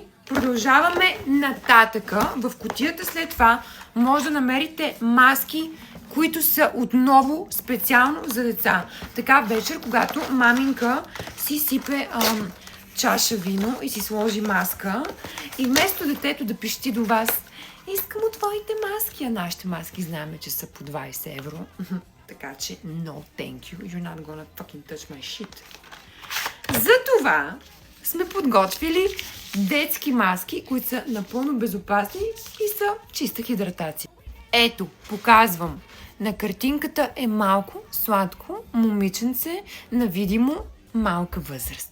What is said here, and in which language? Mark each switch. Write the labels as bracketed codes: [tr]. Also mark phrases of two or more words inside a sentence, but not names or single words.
[bg] Продължаваме нататъка. В кутията след това може да намерите маски, които са отново специално за деца. Така вечер, когато маминка си сипе чаша вино и си сложи маска и вместо детето да пищи до вас: искам от твоите маски, а нашите маски знаем, че са по 20 евро. Така че [en] no thank you, you're not gonna fucking touch my shit. [bg] Затова сме подготвили детски маски, които са напълно безопасни и са чиста хидратация. Ето, показвам. На картинката е малко, сладко момиченце на видимо малка възраст.